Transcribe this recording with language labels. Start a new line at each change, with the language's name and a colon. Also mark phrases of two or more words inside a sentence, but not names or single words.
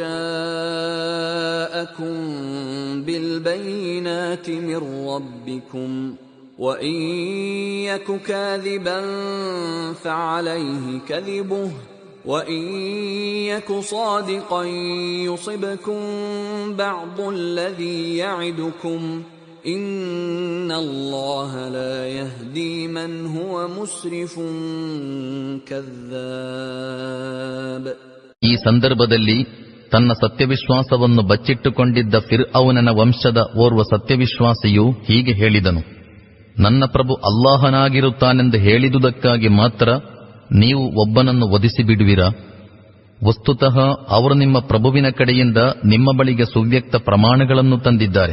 Arabic: جاءكم بالبينات من ربكم وإن يك كاذبا فعليه كذبه وإن يك صادقا يصبكم بعض الذي يعدكم إن الله لا يهدي من هو مسرف كذاب.
Kannada: ಈ ಸಂದರ್ಭದಲ್ಲಿ ತನ್ನ ಸತ್ಯವಿಶ್ವಾಸವನ್ನು ಬಚ್ಚಿಟ್ಟುಕೊಂಡಿದ್ದ ಫಿರ್ಔನನ ವಂಶದ ಓರ್ವ ಸತ್ಯವಿಶ್ವಾಸಿಯು ಹೀಗೆ ಹೇಳಿದನು, ನನ್ನ ಪ್ರಭು ಅಲ್ಲಾಹನಾಗಿರುತ್ತಾನೆಂದು ಹೇಳಿದುದಕ್ಕಾಗಿ ಮಾತ್ರ ನೀವು ಒಬ್ಬನನ್ನು ವಧಿಸಿ ಬಿಡುವಿರಾ? ವಸ್ತುತಃ ಅವರು ನಿಮ್ಮ ಪ್ರಭುವಿನ ಕಡೆಯಿಂದ ನಿಮ್ಮ ಬಳಿಗೆ ಸುವ್ಯಕ್ತ ಪ್ರಮಾಣಗಳನ್ನು ತಂದಿದ್ದಾರೆ.